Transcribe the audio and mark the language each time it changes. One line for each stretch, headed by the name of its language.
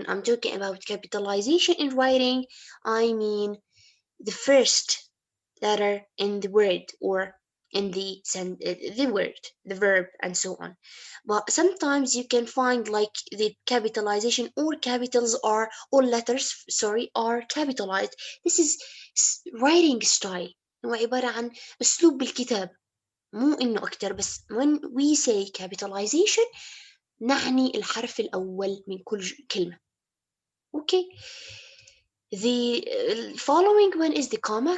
English: When I'm talking about capitalization in writing, I mean the first letter in the word or in the word, the verb, and so on. But sometimes you can find like the capitalization or capitals are or letters, sorry, are capitalized. This is writing style.
Arabic: هو عبارة عن أسلوب بالكتاب، مو إنه أكتر. بس
English: when we say
Arabic: capitalization نعني الحرف الأول من كل كلمة.
English: Okay. The following one is the comma.